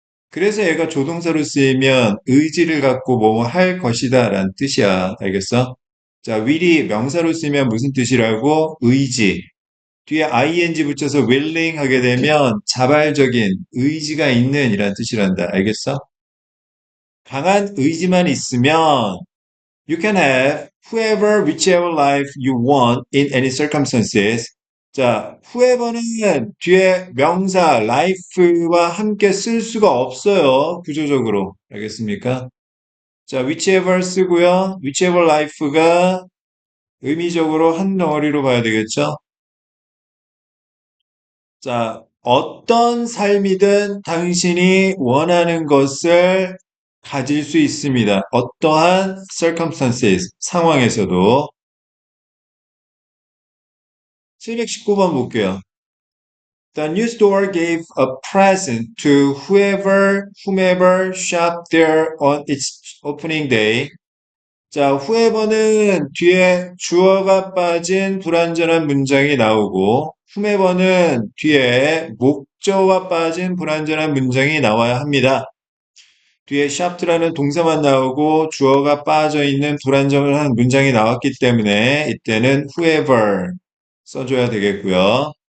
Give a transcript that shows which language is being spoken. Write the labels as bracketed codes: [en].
[ko] 그래서 얘가 조동사로 쓰이면 의지를 갖고 뭐 할 것이다 라는 뜻이야. 알겠어? 자, will이 명사로 쓰이면 무슨 뜻이라고? 의지. 뒤에 ing 붙여서 willing 하게 되면 자발적인 의지가 있는 이란 뜻이란다. 알겠어? 강한 의지만 있으면 [en] you can have whoever, whichever life you want in any circumstances. [ko] 자, whoever는 뒤에 명사 life와 함께 쓸 수가 없어요. 구조적으로. 알겠습니까? 자, whichever 쓰고요. whichever life가 의미적으로 한 덩어리로 봐야 되겠죠? 자, 어떤 삶이든 당신이 원하는 것을 가질 수 있습니다. 어떠한 circumstances, 상황에서도. 719번 볼게요. [en] The new store gave a present to whomever shopped there on its opening day. [ko] 자, whoever는 뒤에 주어가 빠진 불완전한 문장이 나오고, whomever는 뒤에 목적어가 빠진 불완전한 문장이 나와야 합니다. 뒤에 shopped라는 동사만 나오고 주어가 빠져 있는 불완전한 문장이 나왔기 때문에 이때는 whoever 써줘야 되겠고요.